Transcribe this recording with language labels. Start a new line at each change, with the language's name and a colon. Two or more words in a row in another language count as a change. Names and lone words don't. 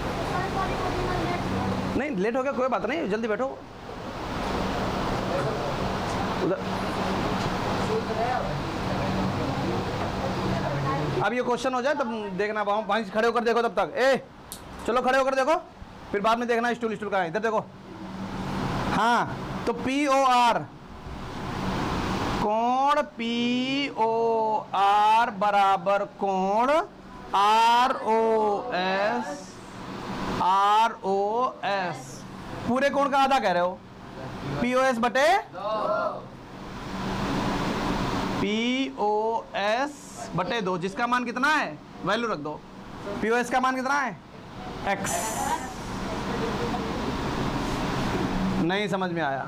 Hindi: नहीं लेट हो गया कोई बात नहीं, जल्दी बैठो उधर। अब ये क्वेश्चन हो जाए तब देखना, वहीं खड़े होकर देखो तब तक। ए चलो खड़े होकर देखो, फिर बाद में देखना स्टूल का है। इधर देखो, हाँ तो पीओआर, कोण पीओआर बराबर कोण आरओएस, पूरे कोण का आधा कह रहे हो, पीओएस बटे पीओएस बटे 2, जिसका मान कितना है वैल्यू रख दो। पीओएस का मान कितना है? x। नहीं समझ में आया।